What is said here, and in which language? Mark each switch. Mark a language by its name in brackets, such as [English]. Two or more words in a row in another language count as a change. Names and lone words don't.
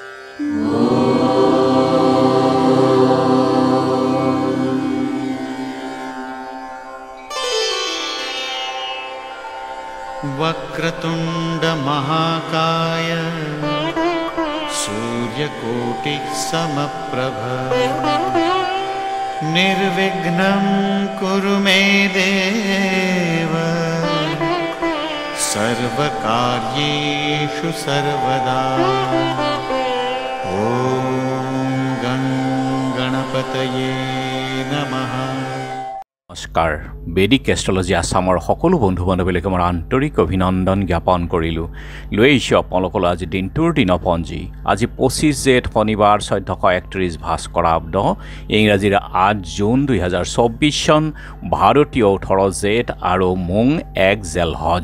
[Sanskrit] वक्रतुंड महाकाय सूर्यकोटि समप्रभ निर्विघ्नं कुरु मे देव सर्वकार्येषु सर्वदा। ओम गं गणपतये नमः। [Assamese] নমস্কাৰ। বেদিক এষ্ট্ৰলজি আসামৰ সকলো বন্ধু বান্ধৱীলৈকে মই আন্তৰিক অভিনন্দন জ্ঞাপন কৰিলোঁ। লৈ আহিছোঁ আপোনালোকলৈ আজি দিনটোৰ দিনপঞ্জী। আজি 25 জেঠ শনিবাৰ 1431 ভাস্কৰাব্দ ইংৰাজীৰ 8 জুন 2024 চন ভাৰতীয় 18 জেঠ আৰু মোং 1 জেলহজ।